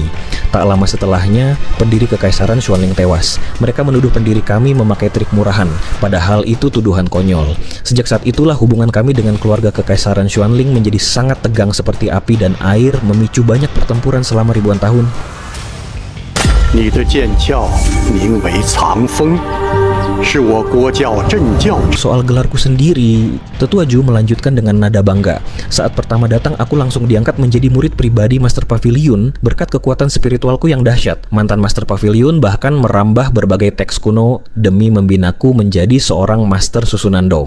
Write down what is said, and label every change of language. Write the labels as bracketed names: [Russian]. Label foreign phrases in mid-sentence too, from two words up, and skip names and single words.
[Indonesian] Tak lama setelahnya, pendiri kekaisaran Xuanling tewas. Mereka menuduh pendiri kami memakai trik murahan, padahal itu tuduhan konyol. Sejak saat itulah hubungan kami dengan keluarga kekaisaran Xuanling menjadi sangat tegang seperti api dan air, memicu banyak pertempuran selama ribuan tahun. [Chinese] 你的剑鞘名为藏锋，是我国教镇教。 [Indonesian] Soal gelarku sendiri, Tetua Zhu melanjutkan dengan nada bangga. Saat pertama datang, aku langsung diangkat menjadi murid pribadi Master Pavilion berkat kekuatan spiritualku yang dahsyat. Mantan Master Pavilion bahkan merambah berbagai teks kuno demi membinaku menjadi seorang Master Susunan Dou.